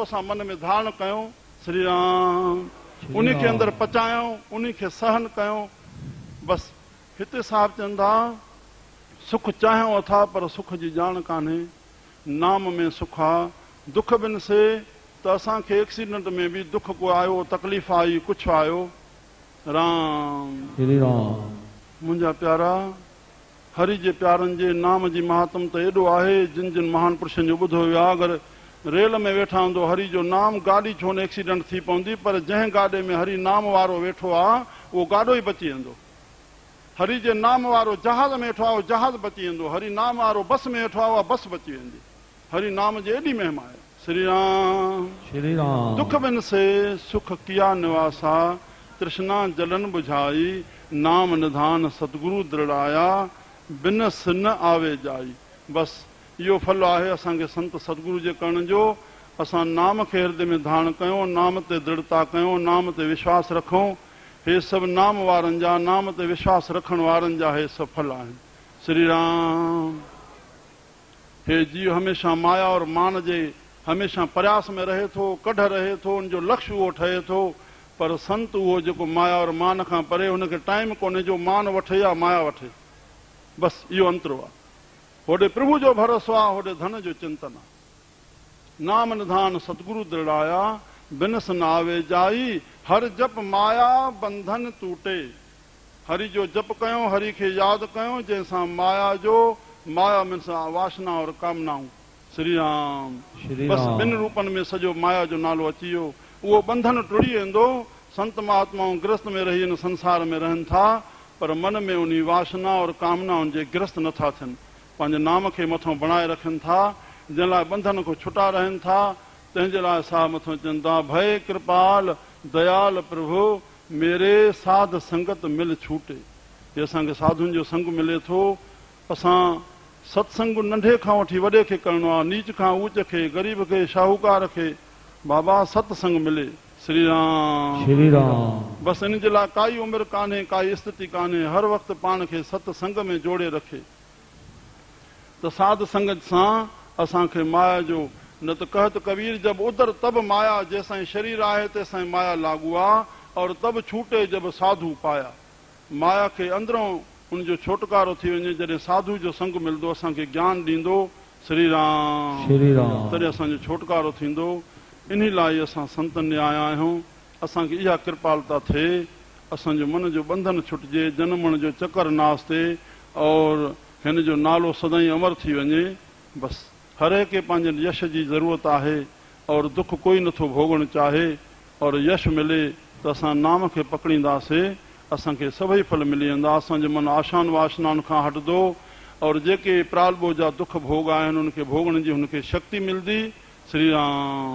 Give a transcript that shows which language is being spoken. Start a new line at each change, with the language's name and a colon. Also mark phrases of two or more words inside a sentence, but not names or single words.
Sindhi: असां मन में धारण कयूं श्री राम, उन खे अंदरि पचायूं, उन खे सहन कयूं। बसि हिते साहिब चवनि था सुख चाहियूं अथा पर सुख जी ॼाण कान्हे। नाम में सुख आहे।
Hindi: दुख बिन से
Sindhi: त असांखे एक्सीडेंट में बि दुख को आयो, तकलीफ़ आई, कुझु आयो। राम श्री राम। मुंहिंजा प्यारा, हरि जे प्यारनि जे नाम जी महात्म त एॾो आहे, जिन जिन महान पुरुषनि जो ॿुधो वियो आहे। अगरि रेल में वेठा हूंदो हरि जो नाम, गाॾी छो न एक्सीडेंट थी पवंदी, पर जंहिं गाॾे में हरि नाम वारो वेठो आहे उहो गाॾो ई बची वेंदो। हरि जे नाम वारो जहाज़ में वेठो आहे उहो जहाज़ बची वेंदो। हरि नाम वारो बस में वेठो आहे उहा बस बची वेंदी। हरि नाम जी एॾी महिमा आहे। श्री राम श्री राम।
Hindi: दुख बिन से सुख किया निवासा, तृष्णा जलन बुझाई, नाम निधान सतगुरु दृढ़ाया, बिनस न आवे जाई।
Sindhi: बसि इहो फल आहे असांखे संत सतगुरु जे करण जो। असां नाम खे हृदय में धारण कयूं, नाम ते दृढ़ता कयूं, नाम ते विश्वास रखूं। हे सभु नाम वारनि जा, नाम ते विश्वास रखण वारनि जा हे सभु फल आहिनि। श्री राम। हे जीव हमेशह माया और मान जे हमेशह प्रयास में रहे थो, कढ रहे थो, उनजो लक्ष्य उहो ठहे थो। पर संत उहो जेको माया और मान खां परे, हुनखे टाइम कोन्हे जो मान वठे या माया वठे। बसि इहो अंतरो आहे। होॾे प्रभु जो भरोसो आहे, होॾे धन जो चिंतन आहे।
Hindi: नाम निधान सतगुरु दृढ़ाया, बिनस न आवे जाई, हर जप माया बंधन टूटे।
Sindhi: हरि जो जप कयूं, हरि खे यादि कयूं, जंहिंसां माया जो, माया में सां वासना और कामनाऊं। श्री राम। बसि ॿिनि रूपनि में सॼो माया जो नालो अची वियो। उहो बंधन टुटी वेंदो। संत महात्माऊं गृहस्थ में रही हिन संसार में रहनि था, पर मन में उन वासना और कामनाउनि जे गृहस्थ नथा थियनि। पंहिंजे नाम खे मथां बणाए रखनि था, जंहिं लाइ बंधन खां छुटा रहनि था। तंहिंजे लाइ साहब मथां चवनि था,
Hindi: भय कृपाल दयाल प्रभु मेरे साध संगत मिल छूटे।
Sindhi: हे असांखे साधुनि जो संग मिले थो। असां सत्संग नंढे खां वठी वॾे खे करणो आहे, नीच खां ऊच खे, ग़रीब खे, शाहूकार खे। बाबा सत्संग मिले। श्री राम श्री राम। बसि इन जे लाइ काई उमिरि कान्हे, काई स्थिति कान्हे। हर वक़्तु पाण खे सत्संग में जोड़े रखे त साध संगत सां असांखे माया जो, न त
Hindi: कहत कबीर जब उदर तब माया,
Sindhi: जंहिंसां शरीर आहे तेसां माया लागू आहे,
Hindi: और तब छूटे जब साधु पाया।
Sindhi: माया खे अंदरों उनजो छुटकारो थी वञे जॾहिं साधु जो संग मिलंदो, असांखे ज्ञान ॾींदो। श्री राम श्री राम। तॾहिं असांजो छुटकारो थींदो। इन लाइ असां संतनि ॾे आया आहियूं। असांखे इहा कृपालता थिए, असांजो मन जो बंधन छुटिजे, जनमण जो चकर नास थिए, और हिन जो नालो सदाईं अमर थी वञे। बसि हर के पंहिंजे यश जी ज़रूरत आहे, और दुख कोई नथो भोगणु चाहे, और यश मिले त असां नाम खे पकड़ींदासीं, असांखे सभई फल मिली वेंदा। असांजो मन आशान वासनाउनि खां हटंदो, और जेके प्रालबो जा दुख भोग आहिनि उनखे भोगण जी हुनखे शक्ति मिलंदी। श्री राम।